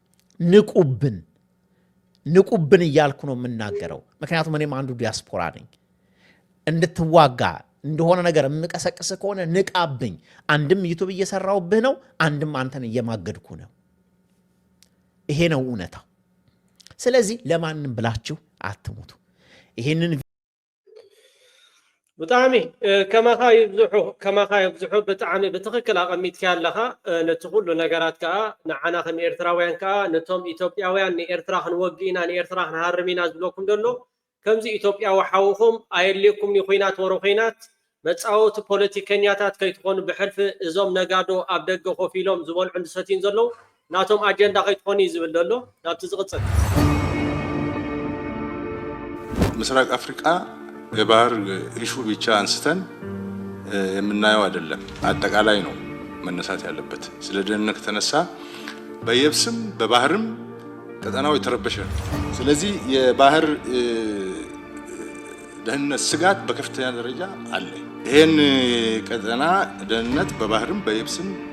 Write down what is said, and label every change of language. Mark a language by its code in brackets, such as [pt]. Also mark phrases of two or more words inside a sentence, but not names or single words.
[am] ንቁብን እያልኩ ነው የምናገረው። ምክንያቱም እኔም አንዱ ዲያስፖራ ነኝ። እንድትዋጋ እንደሆነ ነገር የምቀሰቅስ ከሆነ ንቃብኝ። አንድም ዩቱብ እየሰራውብህ ነው፣ አንድም አንተን እየማገድኩ ነው። ይሄ ነው እውነታው። ስለዚህ ለማንም ብላችሁ አትሙቱ። ይሄንን [ti] ብጣዕሚ ከማኻ ይብዝሑ ብጣዕሚ ብትክክል ኣቐሚጥካ ኣለኻ። ነቲ ኩሉ ነገራት ከዓ ንዓና ከም ኤርትራውያን ከዓ ነቶም ኢትዮጵያውያን ንኤርትራ ክንወጊእና ንኤርትራ ክንሃርም ኢና ዝብለኩም ዘሎ ከምዚ ኢትዮጵያዊ ሓውኹም ኣየድልየኩም ኩናት ወሮ ኩናት መፃወቲ ፖለቲከኛታት ከይትኾኑ ብሕልፊ እዞም ነጋዶ ኣብ ደገ ኮፍ ኢሎም ዝበልዑ ዝሰትዩን ዘለዉ ናቶም ኣጀንዳ ከይትኾኑ እዩ ዝብል ዘሎ። ናብቲ ዝቕፅል [am] ምስራቅ አፍሪካ የባህር ኢሹ ብቻ አንስተን የምናየው አይደለም፣ አጠቃላይ ነው መነሳት ያለበት። ስለ ደህንነት ከተነሳ በየብስም በባህርም ቀጠናው የተረበሸ ነው። ስለዚህ የባህር ደህንነት ስጋት በከፍተኛ ደረጃ አለ። ይሄን ቀጠና ደህንነት በባህርም በየብስም